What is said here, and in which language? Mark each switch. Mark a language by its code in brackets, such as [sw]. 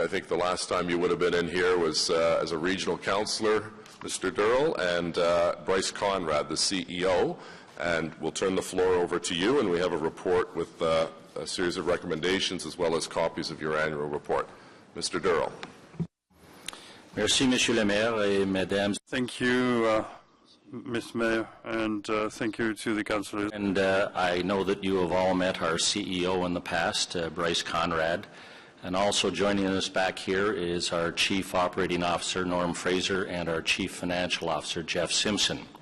[en] I think the last time you would have been in here was as a regional councillor, Mr. Durrell, and Bryce Conrad, the CEO. And we'll turn the floor over to you, and we have a report with a series of recommendations as well as copies of your annual report. Mr. Durrell. [fr] Merci, Monsieur le Maire et Mesdames. [en] Thank you, Mr. Mayor, and thank you to the councillors. And I know that you have all met our CEO in the past, Bryce Conrad. And also joining us back here is our Chief Operating Officer, Norm Fraser, and our Chief Financial Officer, Jeff Simpson.